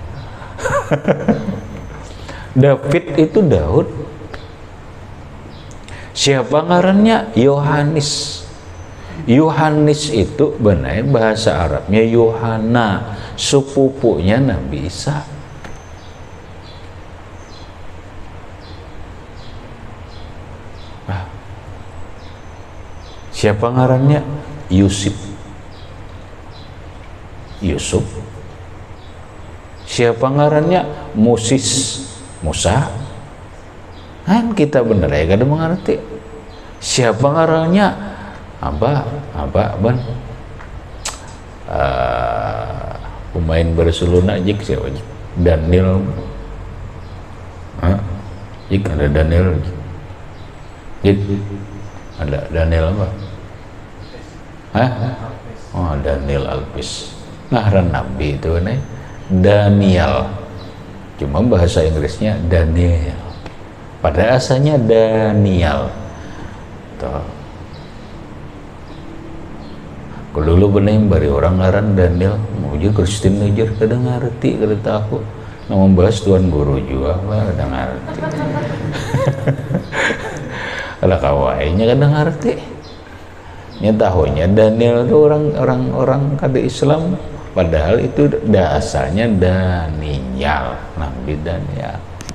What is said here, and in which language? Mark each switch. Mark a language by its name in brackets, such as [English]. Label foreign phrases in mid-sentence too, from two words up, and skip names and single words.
[Banjar] David itu Daud. Siapa ngarannya? Yohanes. Yohanes itu benar bahasa Arabnya Yohana, sepupunya Nabi Isa. Siapa ngarannya? Yusuf. Siapa ngarannya? Musa. Kan kita bener ya kada mengerti. Siapa ngarannya? Ban pemain Barcelona jik siapa jik? Daniel. Jik ada Daniel. Jik ada Daniel apa? Oh, Daniel Alves. Ngaran Nabi itu nih Daniel. Cuma bahasa Inggrisnya Daniel. Pada asalnya Daniel. Tuh. Kalau dulu bener bari orang ngaran Daniel, mau juga Kristen aja kada ngerti, kada tahu. Nah membahas Tuan Guru juga lah kada ngerti. Kada kawainya kada ngerti. Nya tahunya Daniel itu orang kada Islam, padahal itu asalnya Daniel, Nabi Daniel.